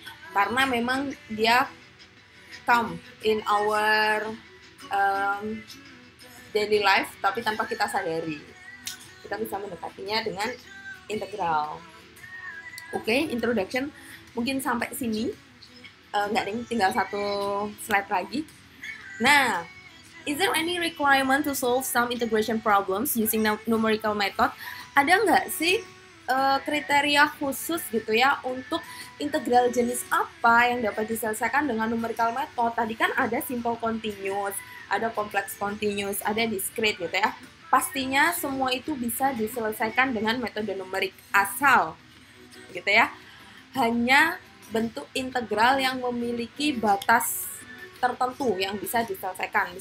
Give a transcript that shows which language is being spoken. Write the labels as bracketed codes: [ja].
[id] Karena memang dia [en] come in our daily life, [id] tapi tanpa kita sadari. Kita bisa mendekatinya dengan integral. Oke, introduction mungkin sampai sini. Nggak ding, tinggal satu slide lagi. [en] Nah, is there any requirement to solve some integration problems using numerical method? [id] Ada nggak sih kriteria khusus gitu ya untuk integral jenis apa yang dapat diselesaikan dengan numerical method? Tadi kan ada simple continuous, ada complex continuous, ada discrete gitu ya. Pastinya semua itu bisa diselesaikan dengan metode numerik, asal gitu ya hanya bentuk integral yang memiliki batas tertentu yang bisa diselesaikan.